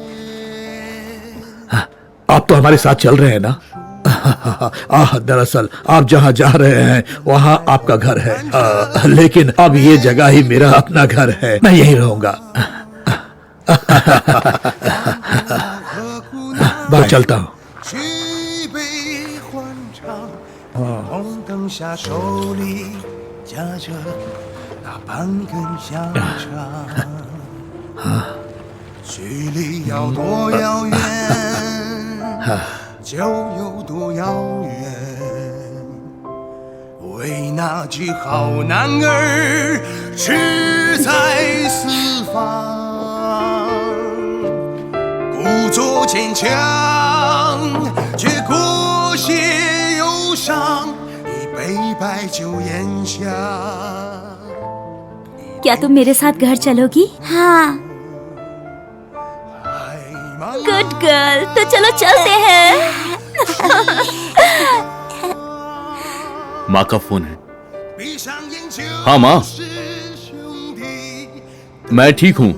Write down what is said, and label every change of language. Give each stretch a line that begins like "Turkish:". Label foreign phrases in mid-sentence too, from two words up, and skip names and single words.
Hindi: आप तो हमारे साथ चल रहे हैं ना? दरअसल आप जहां जा रहे हैं वहां आपका घर है, लेकिन अब ये जगह ही मेरा अपना घर है। मैं यहीं रहूंगा। बाय, चलता हूं।
Chinese: 举杯欢唱，红灯下手里夹着那半根香肠，距离要多遥远，就有多遥远。为那句好男儿志在四方，故作坚强，却裹挟忧伤，一杯白酒咽下。
Hindi: क्या तुम मेरे साथ घर चलोगी? हाँ।
English: good girl,
Hindi: तो चलो चलते हैं। माँ का फोन है। हाँ माँ, मैं ठीक हूँ।